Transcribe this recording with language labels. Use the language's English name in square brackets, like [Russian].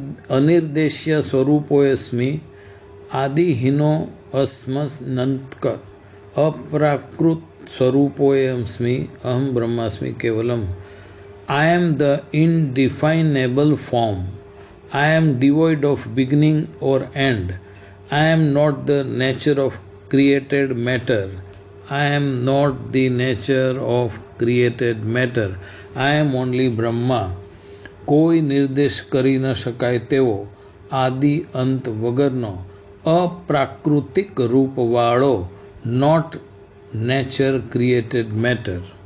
[Sanskrit] અનિર્દેશ્ય સ્વરૂપોયસ્મિ આદિહીનો અસ્મનંતક અપ્રાકૃત સ્વરૂપોયસ્મિ અહમ બ્રહ્માસ્મિ કેવલમ. [English] I am the indefinable form. I am devoid of beginning or end. I am not the nature of created matter. I am not the nature of created matter. I am only Brahma. [Gujarati] કોઈ નિર્દેશ કરી ન શકાય તેવો આદિ અંત વગરનો અપ્રાકૃતિક રૂપવાળો, [English] Not nature created matter.